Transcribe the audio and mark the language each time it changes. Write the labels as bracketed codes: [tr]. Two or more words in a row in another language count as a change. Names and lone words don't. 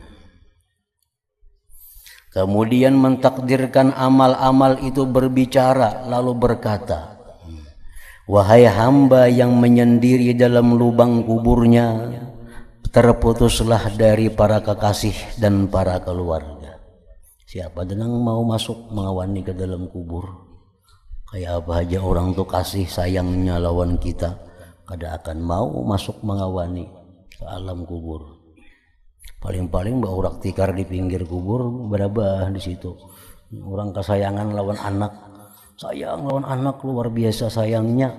[id] Kemudian mentakdirkan amal-amal itu berbicara, lalu berkata, wahai hamba yang menyendiri dalam lubang kuburnya, terputuslah dari para kekasih dan para keluarga. Siapa yang mau masuk mengawani ke dalam kubur? [bjn] Kayak apa aja orang tuh kasih sayangnya lawan kita, kada akan mau masuk mengawani ke alam kubur. Paling-paling mbak urak tikar di pinggir kubur berabah di situ. Orang kesayangan lawan anak, sayang lawan anak luar biasa sayangnya.